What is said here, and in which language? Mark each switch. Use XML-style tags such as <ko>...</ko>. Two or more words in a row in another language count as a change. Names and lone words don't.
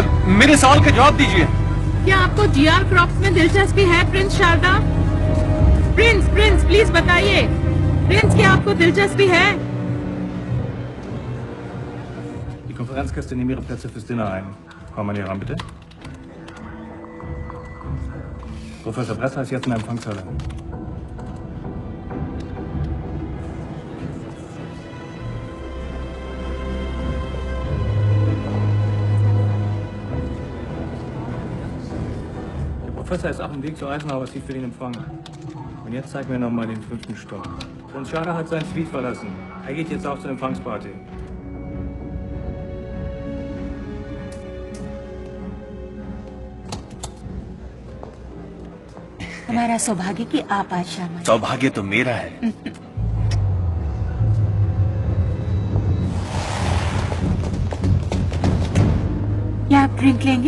<hi>मेरे सवाल का जवाब दीजिए। क्या आपको जीआर क्रॉप्स में दिलचस्पी है प्रिंस शारदा? प्रिंस प्लीज बताइए। प्रिंस, क्या आपको दिलचस्पी है?</hi> <de>Die Konferenzgäste nehmen ihre Plätze fürs Dinner ein. Frau Manier ran, bitte. Professor Bresser ist jetzt in der Empfangshalle. Der Professor ist auf dem Weg zur Eisenhower Suite für den Empfang. Und jetzt zeigen wir nochmal den 5. Stock. Und Schada hat sein Suite verlassen. Er geht jetzt auch zur Empfangsparty.</de> <hi>हमारा सौभाग्य कि आप आज शाम आए। सौभाग्य तो मेरा है। क्या आप ड्रिंक लेंगे?</hi>